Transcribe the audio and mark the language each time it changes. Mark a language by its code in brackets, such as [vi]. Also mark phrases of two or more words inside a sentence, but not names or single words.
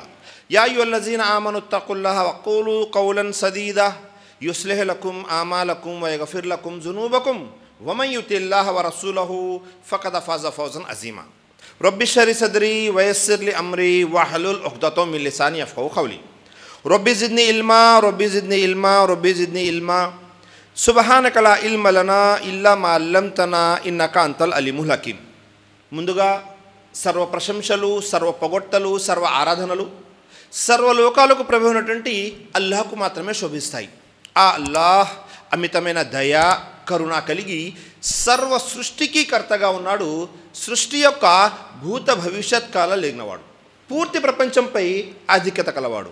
[ar] يا أيها الذين آمنوا اتقوا الله وقولوا قولا سديدا يصلح لكم أعمالكم ويغفر لكم ذنوبكم ومن يطع الله ورسوله فقد فاز فوزا عظيما. رب اشرح صدري ويسر لي أمري واحلل عقدة من لساني يفقهوا قولي. رب زدني علما رب زدني علما رب زدني علما سبحانك لا علم لنا إلا ما علمتنا إنك أنت العليم الحكيم. [te] ముందుగా సర్వ ప్రశంసలు, సర్వ పొగడ్తలు, సర్వ ఆరాధనలు సర్వలోకాలకు ప్రభు అయినటువంటి అల్లాహ్కు మాత్రమే శోభిస్తాయి. ఆ అల్లాహ్ అమితమైన దయ, కరుణ కలిగి సర్వ సృష్టికి కర్తగా ఉన్నాడు. సృష్టి యొక్క భూత భవిష్యత్ కాలం లేనివాడు, పూర్తి ప్రపంచంపై ఆధిక్యత కలవాడు.